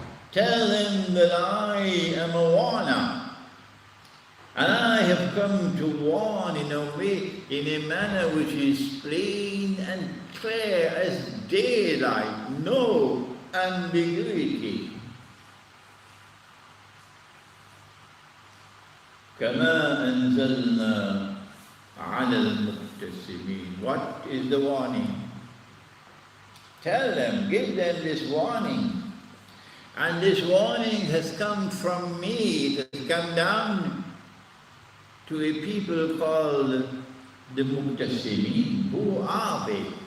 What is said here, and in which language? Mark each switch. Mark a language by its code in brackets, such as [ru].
[en] Tell them that I am a warner. And I have come to warn in a way, in a manner which is plain and clear as daylight, no ambiguity. [ar] كما أنزلنا على المقتسمين. [en] What is the warning? Tell them, give them this warning. And this warning has come from me, it has come down to a people called the Muqtasimin. Who are they?